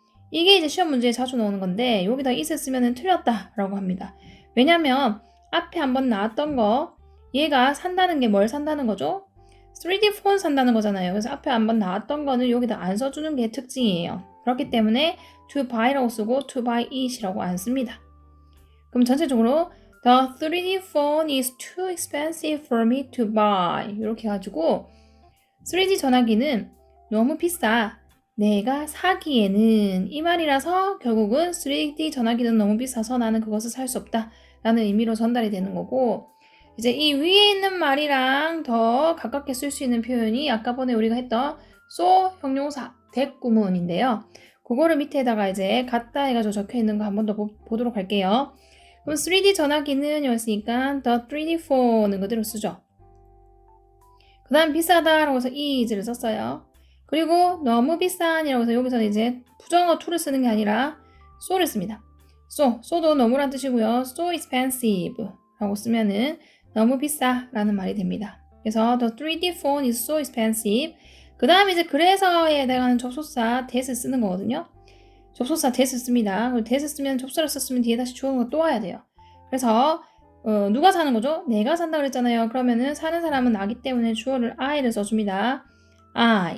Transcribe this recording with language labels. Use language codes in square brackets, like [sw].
[ko] 이게 이제 시험 문제에 자주 나오는 건데 여기다 it을 쓰면 틀렸다라고 합니다. 왜냐면 앞에 한번 나왔던 거 얘가 산다는 게 뭘 산다는 거죠? 3D 폰 산다는 거잖아요. 그래서 앞에 한번 나왔던 거는 여기다 안 써주는 게 특징이에요. 그렇기 때문에 [en] to buy [ko] 라고 쓰고 [en] to buy it [ko] 이라고 안 씁니다. 그럼 전체적으로 [en] The 3D phone is too expensive for me to buy [ko] 이렇게 해가지고 3D 전화기는 너무 비싸. 내가 사기에는 이 말이라서 결국은 3D 전화기는 너무 비싸서 나는 그것을 살 수 없다 라는 의미로 전달이 되는 거고 이제 이 위에 있는 말이랑 더 가깝게 쓸 수 있는 표현이 아까 전에 우리가 했던 so 형용사 대구문인데요. 그거를 밑에다가 이제 갖다 해가지고 적혀 있는 거 한 번 더 보도록 할게요. 그럼 3D 전화기는 여기있으니까 [en] the 3D phone [ko] 은 그대로 쓰죠. 그 다음 비싸다라고 해서 is를 썼어요. 그리고 너무 비싼이라고 해서 여기서는 이제 부정어 to를 쓰는 게 아니라 so를 씁니다. so도 너무란 뜻이고요. [en] so expensive [ko] 라고 쓰면은 너무 비싸 라는 말이 됩니다. 그래서 [en] the 3D phone is so expensive. [ko] 그 다음 이제 그래서에 해당하는 접속사 that을 쓰는 거거든요. 접속사 that을 씁니다. 그리고 that을 쓰면 접수를 썼으면 뒤에 다시 주어가 또 와야 돼요. 그래서 누가 사는 거죠? 내가 산다 그랬잖아요. 그러면은 사는 사람은 나기 때문에 주어를 I를 써줍니다. [en] I.